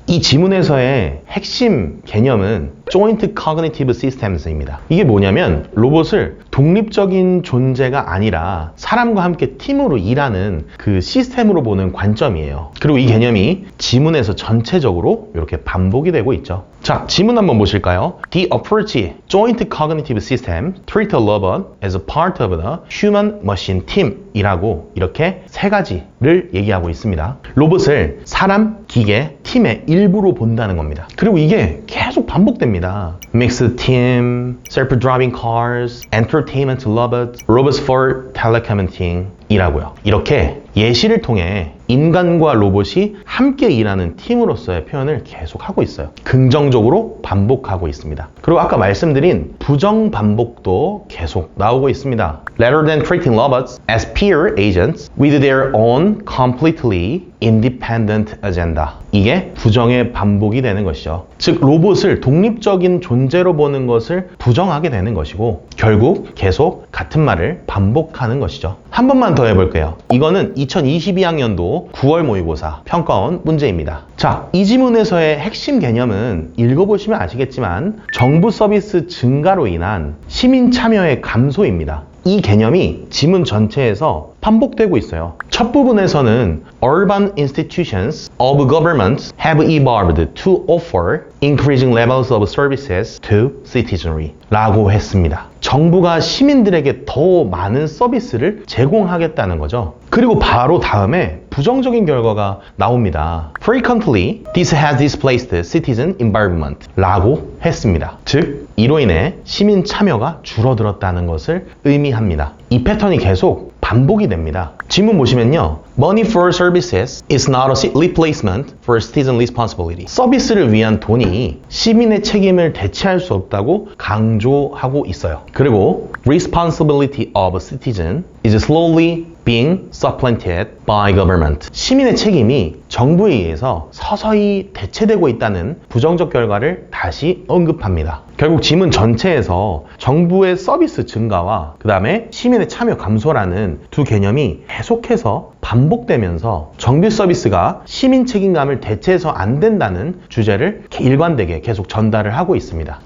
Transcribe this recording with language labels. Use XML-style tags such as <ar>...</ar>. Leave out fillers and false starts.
<ko>이 지문에서의 핵심 개념은 Joint Cognitive Systems입니다. 이게 뭐냐면 로봇을 독립적인 존재가 아니라 사람과 함께 팀으로 일하는 그 시스템으로 보는 관점이에요. 그리고 이 개념이 지문에서 전체적으로 이렇게 반복이 되고 있죠. 자, 지문 한번 보실까요?</ko> <en>The approach Joint Cognitive System treat a robot as a part of the human-machine team</en> <ko>이라고 이렇게 세 가지를 얘기하고 있습니다. 로봇을 사람, 기계, 팀의 일부로 본다는 겁니다. 그리고 이게 계속 반복됩니다.</ko> <en>Mixed team, self-driving cars, entertainment robots, robots for telecommuting 이라고요.</en> <ko>이렇게 예시를 통해 인간과 로봇이 함께 일하는 팀으로서의 표현을 계속 하고 있어요. 긍정적으로 반복하고 있습니다. 그리고 아까 말씀드린 부정 반복도 계속 나오고 있습니다.</ko> <en>Rather than treating robots as peer agents with their own completely independent agenda.</en> <ko>이게 부정의 반복이 되는 것이죠. 즉, 로봇을 독립적인 존재로 보는 것을 부정하게 되는 것이고 결국 계속 같은 말을 반복하는 것이죠. 한 번만 더 해볼게요. 이거는 2022학년도 9월 모의고사 평가원 문제입니다. 자, 이 지문에서의 핵심 개념은 읽어보시면 아시겠지만 정부 서비스 증가로 인한 시민 참여의 감소입니다. 이 개념이 지문 전체에서 반복되고 있어요.</ko> <en>첫 부분에서는 Urban institutions of government have evolved to offer increasing levels of services to citizenry</en> <ko>라고 했습니다. 정부가 시민들에게 더 많은 서비스를 제공하겠다는 거죠. 그리고 바로 다음에 부정적인 결과가 나옵니다.</ko> <en>Frequently, this has displaced citizen involvement</en> <ko>라고 했습니다. 즉, 이로 인해 시민 참여가 줄어들었다는 것을 의미합니다. 이 패턴이 계속 반복이 됩니다. 지문 보시면요.</ko> <en>Money for services is not a replacement for citizen responsibility.</en> <ko>서비스를 위한 돈이 시민의 책임을 대체할 수 없다고 강조하고 있어요.</ko> <en>그리고 responsibility of a citizen is slowly being supplanted by government.</en> <ko>시민의 책임이 정부에 의해서 서서히 대체되고 있다는 부정적 결과를 다시 언급합니다. 결국 지문 전체에서 정부의 서비스 증가와 그 다음에 시민의 참여 감소라는 두 개념이 계속해서 반복되면서 정부 서비스가 시민 책임감을 대체해서 안 된다는 주제를 일관되게 계속 전달을 하고 있습니다.</ko>